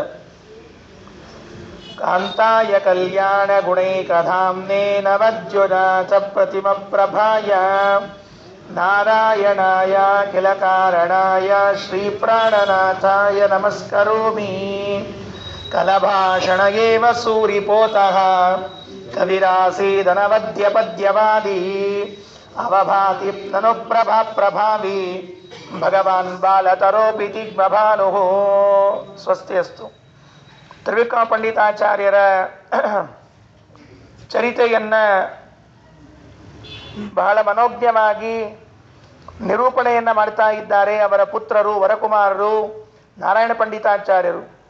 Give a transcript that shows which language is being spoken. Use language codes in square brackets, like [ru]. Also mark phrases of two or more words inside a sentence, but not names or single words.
[sa] ಕಾಂತಾಯ ಕಲ್ಯಾಣಗುಣೈಕಧಾಮ್ನೇ ನವದ್ಯುನಾಥ ಪ್ರತಿಮಪ್ರಭಾಯ ನಾರಾಯಣಾಯ ಅಖಿಲಕಾರಣಾಯ ಶ್ರೀಪ್ರಾಣನಾಥಾಯ ನಮಸ್ಕರೋಮಿ ಕಲಭಾಷಣ ಏವ ಸೂರಿಪೋತಃ ಕವಿರಾಸೀದನವದ್ಯಪದ್ಯವಾದಿ ಅವಭಾತಿ ನನುಪ್ರಭಾ ಪ್ರಭಾವಿ ಭಗವಾನ್ ಬಾಲತರೋಪಿ ದಿಗ್ಭಾನುಃ ಸ್ವಸ್ತಿ ಅಸ್ತು. [kn] ತ್ರಿವಿಕ್ರಮ ಪಂಡಿತಾಚಾರ್ಯರ ಚರಿತೆಯನ್ನು ಬಹಳ ಮನೋಜ್ಞವಾಗಿ ನಿರೂಪಣೆಯನ್ನು ಮಾಡ್ತಾ ಇದ್ದಾರೆ ಅವರ ಪುತ್ರರು ವರಕುಮಾರರು ನಾರಾಯಣ ಪಂಡಿತಾಚಾರ್ಯರು.